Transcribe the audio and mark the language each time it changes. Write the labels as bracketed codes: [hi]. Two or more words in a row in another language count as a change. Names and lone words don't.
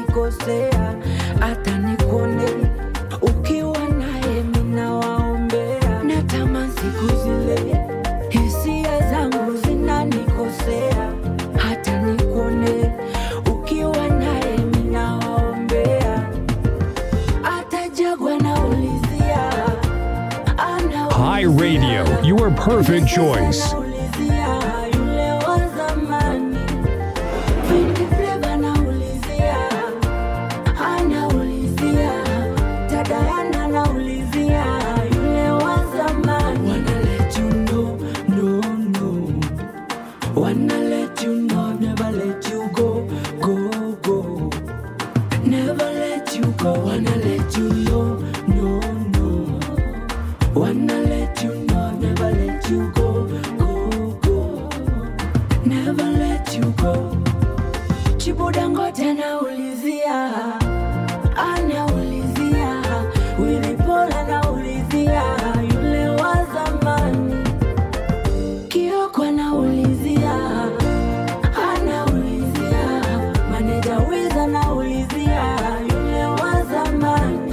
[sw] nikosea, hata nikuone ukiwa naye mina waombea. Natamani siku zile hisia zangu zinanikosea, hata nikuone ukiwa naye mina waombea. Atajagwa na ulizia, [en] Hi Radio, your perfect choice. [sw] yule wa zamani. Vingi Flavor anaulizia, Tadayana anaulizia, yule wa zamani. [en] Wanna let you know, no, no. Wanna let you know, never let you go, go, go. Never let you go. Wanna let you know, no, no. Wanna let you know, never let you go, go, go. Never let you go. [sw] Chibudangote anaulizia, Willy Paul anaulizia, yule wa zamani. Kioko anaulizia, Manager Wiz anaulizia, yule wa zamani.